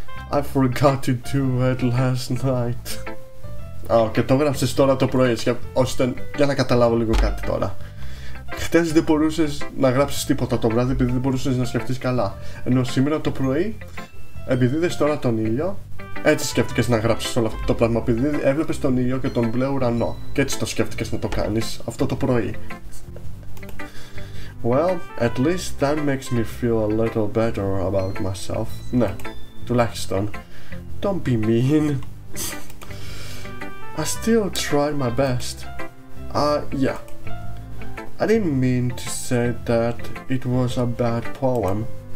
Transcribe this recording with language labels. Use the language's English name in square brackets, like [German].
[English] I forgot to do it last night. [Greek] Και το έγραψες τώρα το πρωί, ώστε για να καταλάβω λίγο κάτι τώρα. Χτες δεν μπορούσες να γράψεις τίποτα το βράδυ επειδή δεν μπορούσες να σκεφτείς καλά. Ενώ σήμερα το πρωί, επειδή είδες τώρα τον ήλιο, έτσι σκέφτηκες να γράψεις όλο αυτό το πράγμα, επειδή έβλεπες τον ήλιο και τον μπλε ουρανό. Και έτσι το σκέφτηκες να το κάνεις αυτό το πρωί. [English] Well, at least that makes me feel a little better about myself. [Greek] Ναι, τουλάχιστον. [English] Don't be mean. I still tried my best. Yeah. I didn't mean to say that it was a bad poem.